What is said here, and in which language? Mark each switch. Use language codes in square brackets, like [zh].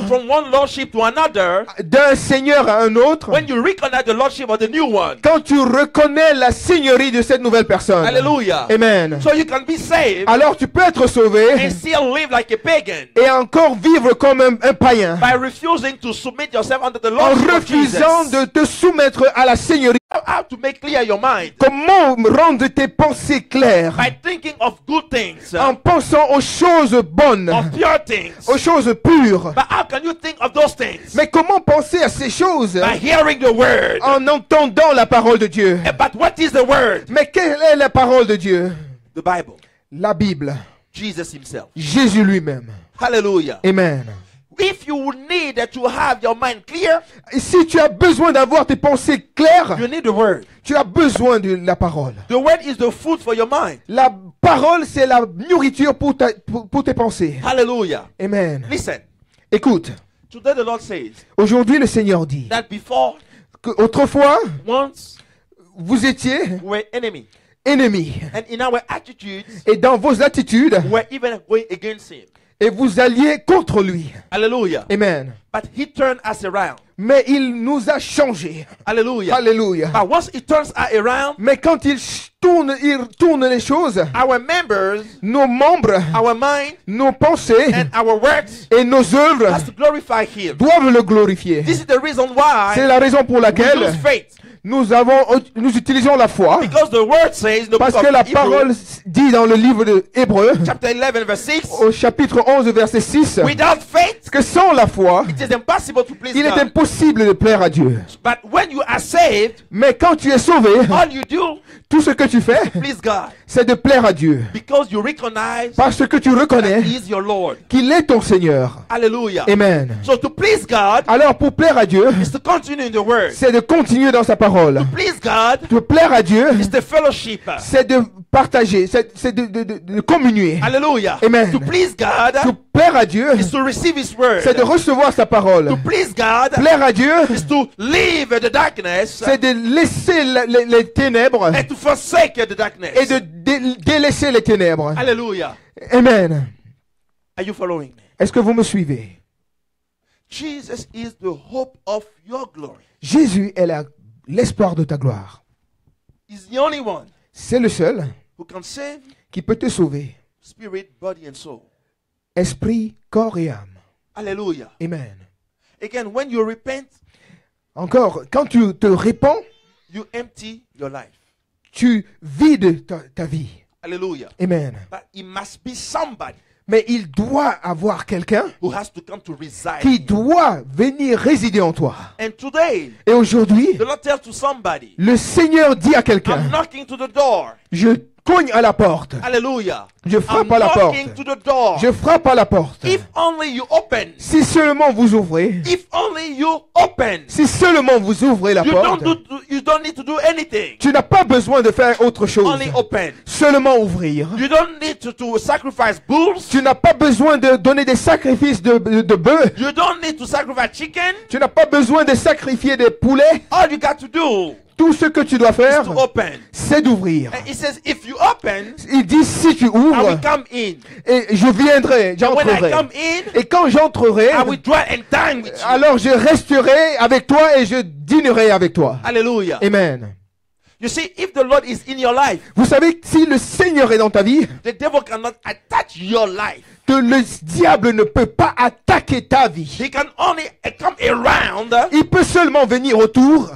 [en] from one lordship to another [fr] d'un Seigneur à un autre [en] when you recognize the lordship of the new one. [fr] quand tu reconnais la seigneurie de cette nouvelle personne. [en] Hallelujah. Amen. So you can be saved [fr] Alors tu peux être sauvé [en] and still live like a pagan [fr] et encore vivre comme un païen [en] by refusing to submit yourself under the [fr] en [en] lordship of [fr] refusant [en] Jesus. [fr] de te soumettre à la seigneurie. [en] How to make clear your mind? [fr] Comment rendre tes pensées claires [en] By thinking of good things, [fr] en pensant aux choses bonnes, [en] of pure things. [fr] aux choses pures. [en] But how can you think of those things? [fr] Mais comment penser à ces choses [en] By hearing the word. [fr] en entendant la parole de Dieu? [en] But what is the word? [fr] Mais quelle est la parole de Dieu? [en] The Bible. [fr] La Bible. [en] Jesus himself. [fr] Jésus lui-même. [en] Hallelujah. Amen. If you need to have your mind clear, [fr] Et si tu as besoin d'avoir tes pensées claires, [en] you need the word. [fr] tu as besoin de la parole. [en] The word is the food for your mind. [fr] La parole, c'est la nourriture pour tes pensées. [en] Hallelujah. Amen. Listen. [fr] Écoute, [en] Today the Lord says [fr] aujourd'hui le Seigneur dit [en] that before, [fr] que autrefois, [en] once, [fr] vous étiez [en] we were enemy. [fr] ennemis. [en] And in our attitudes, [fr] Et dans vos attitudes, [en] we were even going against him. [fr] et vous alliez contre lui. [en] Hallelujah. Amen. But he turned us around. [fr] Mais il nous a changés. [en] Hallelujah. [fr] Alléluia. [en] But once he turns us around, [fr] Mais quand il tourne les choses, [en] our members, [fr] nos membres, [en] our mind, [fr] nos pensées [en] and our works [fr] et nos œuvres [en] has to glorify him. [fr] doivent le glorifier. [en] This is the reason why [fr] C'est la raison pour [en] we [fr] laquelle [en] use faith. [fr] nous utilisons la foi. [en] Because the word says in the [fr] Parce [en] book [fr] que la [en] of Hebrews, [fr] parole dit dans le livre de Hébreux, [en] chapter 11, verse 6, [fr] au chapitre 11, verset 6, [en] without faith, [fr] que sans la foi, [en] it is impossible to please [fr] il est [en] God. [fr] impossible de plaire à Dieu. [en] But when you are saved, [fr] Mais quand tu es sauvé, [en] all you do [fr] tout ce que tu fais, [en] please God. [fr] c'est de plaire à Dieu. [en] Because you recognize [fr] Parce que tu [en] that [fr] reconnais [en] he is your Lord. [fr] qu'il est ton Seigneur. [en] Hallelujah. Amen. So to please God [fr] Alors pour plaire à Dieu, [en] is to continue in the word. [fr] c'est de continuer dans sa parole. [en] Please God [fr] De plaire à Dieu, [en] is the fellowship. [fr] c'est de partager, c'est de communier. [en] Hallelujah. Amen. To please God [fr] De plaire à Dieu, [en] is to receive his word. [fr] c'est de recevoir sa parole. [en] To please God [fr] Plaire à Dieu, [en] is to leave the darkness [fr] c'est de laisser les ténèbres [en] and to forsake the darkness. [fr] et de délaisser les ténèbres. [en] Hallelujah. Amen. Are you following me? [fr] Est-ce que vous me suivez? [en] Jesus is the hope of your glory. [fr] Jésus est l'espoir de ta gloire. [en] He's the only one [fr] C'est le seul [en] who can save [fr] qui peut te sauver. [en] spirit, body, and soul. [fr] Esprit, corps et âme. [en] Hallelujah. Amen. Again, when you repent, [fr] Encore, quand tu te répands, [en] you empty your life. [fr] tu vides ta vie. [en] Hallelujah. Amen. But it must be somebody [fr] Mais il doit avoir quelqu'un [en] who has to come to reside. [fr] qui doit venir résider en toi. [en] And today, [fr] Et aujourd'hui, [en] the Lord tells to somebody, [fr] le Seigneur dit à quelqu'un, [en] I'm knocking to the door. je cogne à la porte. Hallelujah. [fr] Je frappe [en] I'm [fr] à la porte. [en] knocking to the door. [fr] Je frappe à la porte. [en] If only you open. [fr] Si seulement vous ouvrez, [en] If only you open. [fr] si seulement vous ouvrez la [en] You [fr] porte, [en] don't need to do anything. [fr] tu n'as pas besoin de faire autre chose. [en] Only open. [fr] Seulement ouvrir. [en] You don't need to sacrifice bulls. [fr] Tu n'as pas besoin de donner des sacrifices de bœufs. [en] You don't need to sacrifice chicken. [fr] Tu n'as pas besoin de sacrifier des poulets. [en] All you got to do [fr] Tout ce que tu dois faire, [en] is to open. [fr] c'est d'ouvrir. [en] And he says, if you open, [fr] Il dit, si tu [en] I will [fr] ouvres, [en] come in. [fr] et je viendrai, [en] And when I [fr] j'entrerai. [en] come in, [fr] Et quand j'entrerai, [en] I will dwell and dine with you. [fr] alors je resterai avec toi et je dînerai avec toi. [en] Hallelujah. Amen. You see, if the Lord is in your life, [fr] Vous savez, si le Seigneur est dans ta vie, [en] the devil cannot attach your life. [fr] que le diable ne peut pas attaquer ta vie. [en] He can only come around. [fr] Il peut seulement venir autour.